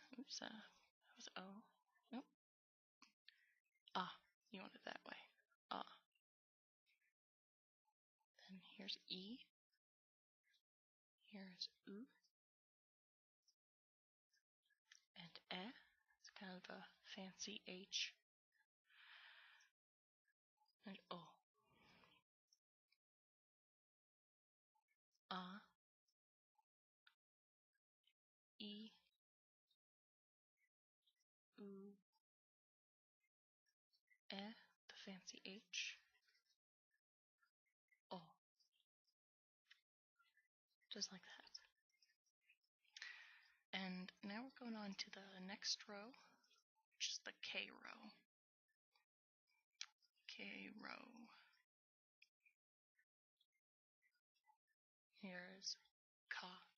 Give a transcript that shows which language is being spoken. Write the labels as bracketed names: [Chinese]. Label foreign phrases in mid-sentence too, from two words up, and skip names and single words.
[English] Oops, that was O. Nope. Ah, you want it that way. Ah. Then here's E. Here's U. And E. It's kind of a fancy H. And O. Ah. E. U. E. The fancy H. O. Just like that. And now we're going on to the next row, which is the K row. K row. Here's Ka.